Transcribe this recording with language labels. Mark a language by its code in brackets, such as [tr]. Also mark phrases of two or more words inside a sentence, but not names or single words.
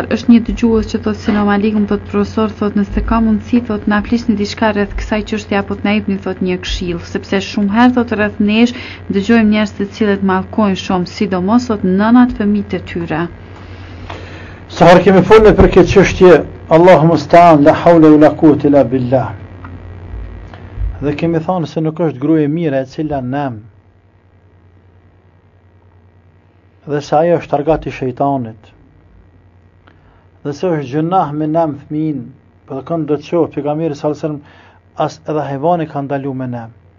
[sq] Është një dëgjues që thotë [ar] سلام عليكم, [sq] thotë profesor, thotë nëse ka mundësi, thotë na flisni diçka rreth kësaj çështje apo të na jepni thotë një këshill, sepse shumë herë thotë rreth nesh dëgjojmë njerëz të cilët mallkojnë shumë, sidomos thotë nënat fëmijët e tyre. Sa herë kemi folur për këtë çështje, [ar] الله المستعان، لا حول ولا قوة إلا بالله. [sq] Dhe kemi thonë se nuk është gruaja e mire e cila nam, dhe se ajo është targati shejtanit, dhe se është gjunah me nam fëmin, për dhe kënë do të qohë pejgamberi [ar] صلى الله عليه وسلم, [sq] as edhe hajvani ka ndalu me nam.